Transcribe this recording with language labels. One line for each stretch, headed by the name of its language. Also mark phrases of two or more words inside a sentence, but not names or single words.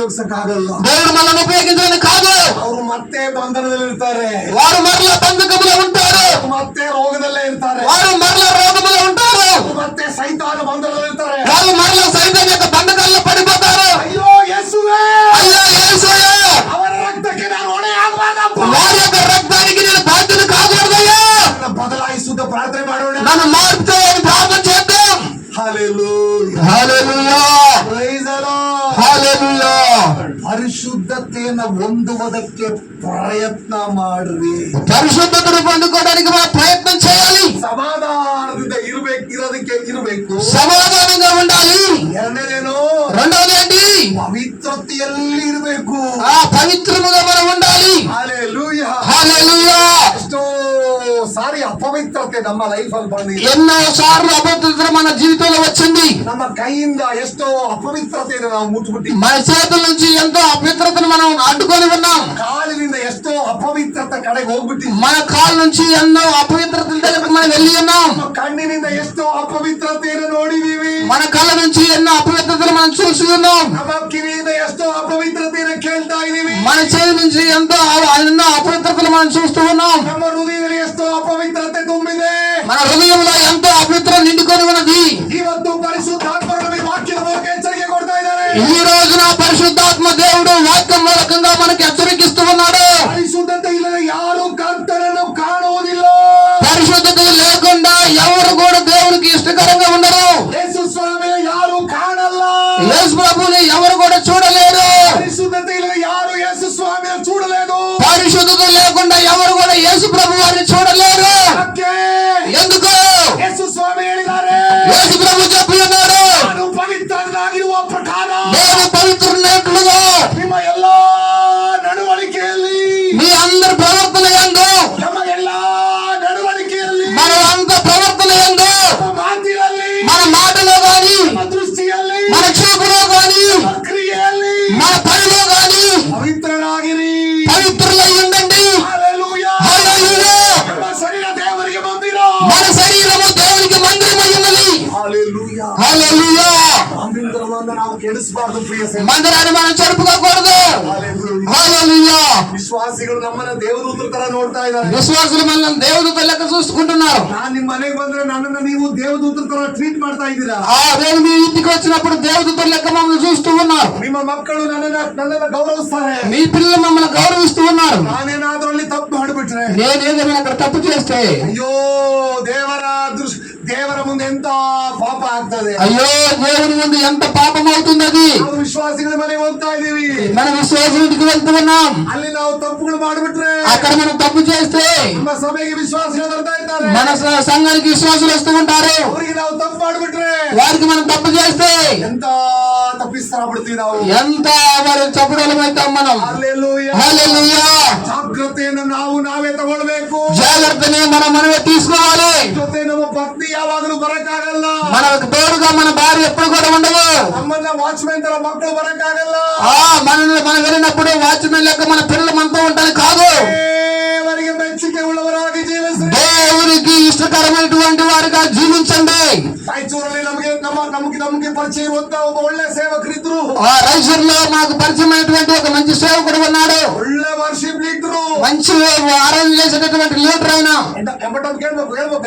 Kannada: ಉಪಯೋಗಿಸಕ್ಕಾಗಲ್ಲ.
Telugu: దేవుడు మనల్ని ఉపయోగించడానికి కాదు.
Kannada: ಅವರು ಮತ್ತೆ ಬಂಧನದಲ್ಲಿ ಇರ್ತಾರೆ,
Telugu: వారు మరలా బంధకములో ఉంటారు.
Kannada: ಮತ್ತೆ ರೋಗದಲ್ಲೇ ಇರ್ತಾರೆ,
Telugu: వారు మరలా రోగములో ఉంటారు.
Kannada: ಮತ್ತೆ ಸೈತಾನ ಬಂಧನದಲ್ಲಿ ಇರ್ತಾರೆ.
Telugu: వాళ్ళు మరలా సైతం యొక్క బంధకాల్లో పడిపోతారు.
Kannada: ಅಯ್ಯೋ ಯೇಸುವೇ,
Telugu: అయ్యో యేసయ్యా,
Kannada: ಅವರ ರಕ್ತಕ್ಕೆ ನಾನು ಹೊಣೆಯಾಗಬಾರದಪ್ಪ.
Telugu: వారి యొక్క రక్తానికి నేను బాధ్యత కాకూడదయ్యా.
Kannada: ನನ್ನ ಬದಲಾಯಿಸುತ್ತ ಪ್ರಾರ್ಥನೆ ಮಾಡೋಣ.
Telugu: నన్ను మార్పు ప్రార్థన చేద్దాం.
English: Hallelujah.
Telugu: హల్లెలూయా,
English: Praise the Lord.
Telugu: హల్లెలూయా.
Kannada: ಪರಿಶುದ್ಧತೆಯನ್ನು ಹೊಂದುವುದಕ್ಕೆ ಪ್ರಯತ್ನ ಮಾಡ್ರಿ.
Telugu: పరిశుద్ధతను పొందుకోవడానికి మనం ప్రయత్నం చేయాలి.
Kannada: ಸಮಾಧಾನದಿಂದ ಇರಬೇಕು.
Telugu: సమాధానంగా ఉండాలి.
Kannada: ಎರಡನೇದೇನು,
Telugu: రెండవది ఏంటి?
Kannada: ಪವಿತ್ರತೆಯಲ್ಲಿ ಇರಬೇಕು.
Telugu: ఆ పవిత్రముగా మనం ఉండాలి.
English: Hallelujah.
Telugu: హల్లెలూయా.
Kannada: ಎಷ್ಟೋ ಸಾರಿ ಅಪವಿತ್ರತೆ ನಮ್ಮ ಲೈಫ್ ಅಲ್ಲಿ ಬಂದಿದೆ.
Telugu: ఎన్నో సార్లు అపవిత్రత మన జీవితంలో వచ్చింది.
Kannada: ನಮ್ಮ ಕೈಯಿಂದ ಎಷ್ಟೋ ಅಪವಿತ್ರತೆಯನ್ನು ನಾವು ಮುಟ್ಬಿಟ್ಟು,
Telugu: మన చేతుల నుంచి ఎంతో అపవిత్రతను మనం అడ్డుకొని ఉన్నాం.
Kannada: ಕಾಲಿನಿಂದ ಎಷ್ಟೋ ಅಪವಿತ್ರತೆ ಕಡೆಗೆ ಹೋಗ್ಬಿಟ್ಟು,
Telugu: మన కాళ్ళ నుంచి ఎన్నో అపవిత్రతల దగ్గరకు మనం వెళ్ళి ఉన్నాం.
Kannada: ನಮ್ಮ ಕಣ್ಣಿನಿಂದ ಎಷ್ಟೋ ಅಪವಿತ್ರತೆಯನ್ನು ನೋಡಿದೀವಿ.
Telugu: మన కళ్ళ నుంచి ఎన్నో అపవిత్రతలు మనం చూసి ఉన్నాం.
Kannada: ನಮ್ಮ ಕಿವಿಯಿಂದ ಎಷ್ಟೋ ಅಪವಿತ್ರತೆಯನ್ನು ಕೇಳ್ತಾ ಇದೀವಿ.
Telugu: మన చేతి నుంచి ఎన్నో అపవిత్రతలు మనం చూస్తూ ఉన్నాం.
Kannada: ನಮ್ಮ ಹೃದಯದಲ್ಲಿ ಎಷ್ಟೋ ಅಪವಿತ್ರತೆ ತುಂಬಿದೆ.
Telugu: మన హృదయంలో ఎంతో అపవిత్రం నిండుకొని ఉన్నది.
Kannada: ಇವತ್ತು ಪರಿಶುದ್ಧಾತ್ಮರು ನಮಗೆ ವಾಕ್ಯದ ಮೂಲಕ ಎಚ್ಚರಿಕೆ ಕೊಡ್ತಾ ಇದ್ದಾರೆ.
Telugu: ఈ రోజున పరిశుద్ధాత్మ దేవుడు వాక్యం మూలకంగా మనకి హెచ్చరికిస్తూ ఉన్నాడు.
Kannada: ಪರಿಶುದ್ಧತೆ ಇಲ್ಲದೆ ಯಾರು ಕರ್ತನನ್ನು ಕಾಣುವುದಿಲ್ಲ.
Telugu: పరిశుద్ధత లేకుండా ఎవరు కూడా దేవునికి ఇష్టకరంగా ఉండరు.
Kannada: ಯೇಸು ಸ್ವಾಮಿಯ ಯಾರು ಕಾಣಲ್ಲ.
Telugu: యేసు ప్రభుని ఎవరు కూడా చూడలేరు.
Kannada: ಪರಿಶುದ್ಧತೆ ಇಲ್ಲದೆ ಯಾರು ಯೇಸು ಸ್ವಾಮಿಯ చూడలేదు.
Telugu: పరిశుద్ధత లేకుండా ఎవరు కూడా యేసు ప్రభు వారిని చూడలేరు.
Kannada: ಯಾಕೆ?
Telugu: ఎందుకు?
Kannada: ಯೇಸು ಸ್ವಾಮಿ ಹೇಳಿದ್ದಾರೆ,
Telugu: యేసు ప్రభు చెప్పి ఉన్నాడు,
Kannada: ನಾನು ಪವಿತ್ರನಾಗಿರುವ ಪ್ರಕಾರ
Telugu: నేను పవిత్రున్నట్లుగా
Kannada: ನಿಮ್ಮ ಎಲ್ಲಾ ನಡವಳಿಕೆಯಲ್ಲಿ,
Telugu: మీ అందరి ప్రవర్తన యందు,
Kannada: ನಮಗೆಲ್ಲಾ ನಡವಳಿಕೆಯಲ್ಲಿ,
Telugu: మన అంత ప్రవర్తన యందు,
Kannada: ನಮ್ಮ ಮಾತಿನಲ್ಲಿ,
Telugu: మన మాటలో గాని,
Kannada: ನಮ್ಮ ದೃಷ್ಟಿಯಲ್ಲಿ,
Telugu: మన చూపులో గాని,
Kannada: ನಮ್ಮ ಕ್ರಿಯೆಯಲ್ಲಿ
Telugu: మన పనిలో గాని
Kannada: ಪವಿತ್ರನಾಗಿರಿ.
Telugu: పవిత్రులై ఉండండి.
Kannada: ಹಲ್ಲೆಲೂಯಾ.
Telugu: హల్లెలూయా.
Kannada: ನಮ್ಮ ಶರೀರ ದೇವರಿಗೆ ಮಂದಿರ.
Telugu: మన శరీరము దేవునికి మందిరమై ఉన్నది.
Kannada: ಹಲ್ಲೆಲೂಯಾ.
Telugu: హల్లెలూయా.
Kannada: ಮಂದಿರವನ್ನು ನಾವು ಕೆಡಿಸಬಾರದು ಪ್ರಿಯ ಸ್ನೇಹಿತರೆ.
Telugu: మందిరాన్ని మనం చెరుపుకోకూడదు.
Kannada: ಹಲ್ಲೆಲೂಯಾ.
Telugu: హల్లెలూయా.
Kannada: ವಿಶ್ವಾಸಿಗಳು ನಮ್ಮನ್ನ ದೇವದೂತರ ತರ ನೋಡ್ತಾ ಇದ್ದಾರೆ.
Telugu: విశ్వాసులు మనల్ని దేవదూతల లెక్క చూసుకుంటున్నారు.
Kannada: ನಾನ್ ನಿಮ್ ಮನೆಗೆ ಬಂದ್ರೆ ನನ್ನನ್ನು ನೀವು ದೇವದೂತರ ತರ ట్రీట్ ಮಾಡ್ತಾ ಇದ್ದೀರಾ.
Telugu: నేను మీ ఇంటికి వచ్చినప్పుడు దేవదూతల లెక్క మమ్మల్ని చూస్తూ ఉన్నారు.
Kannada: ನಿಮ್ಮ ಮಕ್ಕಳು ನನ್ನನ್ನ ಗೌರವಿಸ್ತಾರೆ.
Telugu: మీ పిల్లలు మమ్మల్ని గౌరవిస్తూ ఉన్నారు.
Kannada: ನಾನೇನಾದ್ರೂ ಅಲ್ಲಿ ತಪ್ಪು ಮಾಡಿಬಿಟ್ರೆ,
Telugu: నేనేదైనా అక్కడ తప్పు చేస్తే,
Kannada: ಅಯ್ಯೋ ದೇವರ ಮುಂದೆ ಎಂತ ಪಾಪ ಆಗ್ತದೆ.
Telugu: అయ్యో దేవుని ముందు ఎంత పాపం అవుతుంది. అది
Kannada: ನಾವು ವಿಶ್ವಾಸಿಗಳ ಮನೆಗೆ ಹೋಗ್ತಾ ಇದೀವಿ.
Telugu: మన విశ్వాసుడికి వెళ్తూ ఉన్నాం.
Kannada: ಅಲ್ಲಿ ನಾವು ತಪ್ಪುಗಳು ಮಾಡಿಬಿಟ್ರೆ,
Telugu: అక్కడ మనం తప్పు చేస్తే
Kannada: ನಮ್ಮ ಸಭೆಗೆ ವಿಶ್ವಾಸಿಗಳು ಬರ್ತಾ ಇದ್ದಾರೆ.
Telugu: మన సంఘానికి విశ్వాసులు వస్తూ ఉంటారు.
Kannada: ಅವರಿಗೆ ನಾವು ತಪ್ಪು ಮಾಡಿಬಿಟ್ರೆ
Telugu: వారికి మనం తప్పు చేస్తే
Kannada: ಎಂತ ತಪ್ಪಿಸ್ತಾರ ಬಿಡ್ತೀವಿ ನಾವು.
Telugu: ఎంత మరి చప్పుడలమైతాం మనం.
Kannada: ಹಲ್ಲೆಲೂಯಾ.
Telugu: హల్లెలూయా.
Kannada: ಜಾಗ್ರತೆಯನ್ನು ನಾವೇ ತಗೊಳ್ಬೇಕು.
Telugu: జాగ్రత్తని మనమే తీసుకోవాలి.
Kannada: ಜೊತೆ ನಮ್ಮ ಪತ್ನಿ ಯಾವಾಗಲೂ ಬರಕ್ಕಾಗಲ್ಲ.
Telugu: మన తోడుగా మన భార్య ఎప్పుడు కూడా ఉండదు.
Kannada: ನಮ್ಮನ್ನ ವಾಚ್ಮೆನ್ ತರ ಮಕ್ಕಳು ಬರಕ್ಕಾಗಲ್ಲ.
Telugu: మనం వెళ్ళినప్పుడు వాచ్మెన్ లెక్క మన పిల్లలు మనతో ఉంటాను కాదు.
Kannada: ದೇವರಿಗೆ ಮೆಚ್ಚುಗೆ ಉಳ್ಳವರಾಗಿ ಜೀವಿಸಿ.
Telugu: దేవునికి ఇష్టకరమైనటువంటి వారిగా జీవించండి.
Kannada: ರಾಯಚೂರಲ್ಲಿ ನಮಗೆ ಪರಿಚಯ ಇರುವಂತ ಒಬ್ಬ ಒಳ್ಳೆ ಸೇವಕರಿದ್ರು.
Telugu: రైచూర్లో మాకు పరిచయమైనటువంటి ఒక మంచి సేవకుడు ఉన్నాడు.
Kannada: ಒಳ್ಳೆ ವರ್ಷಿಪ್ ಇದ್ರು.
Telugu: మంచి అరేంజ్ చేసేటటువంటి లీడర్ ఆయన.
Kannada: ಎಂಬಟ್ಟು ಕೇಳ್ಬೇಕು